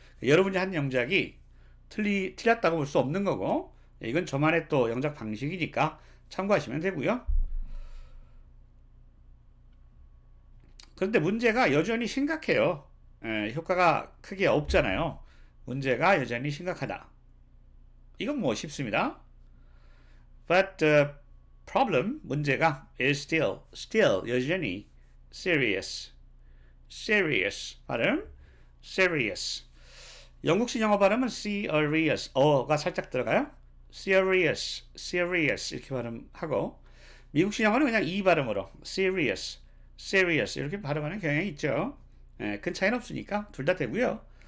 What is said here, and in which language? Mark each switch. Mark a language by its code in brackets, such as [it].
[ko] 여러분이 한 영작이 틀렸다고 볼 수 없는 거고 이건 저만의 또 영작 방식이니까 참고하시면 되고요. 그런데 문제가 여전히 심각해요. 효과가 크게 없잖아요. 문제가 여전히 심각하다. 이건 뭐 쉽습니다. [en] But the problem, [ko] 문제가 [en] is still, [ko] 여전히 [en] serious. [ko] 발음, serious. 영국식 영어 발음은 serious, 어가 살짝 들어가요. serious 이렇게 발음하고 미국식 영어는 그냥 이 발음으로 serious 이렇게 발음하는 경향이 있죠. 큰 차이는 없으니까 둘 다 되고요.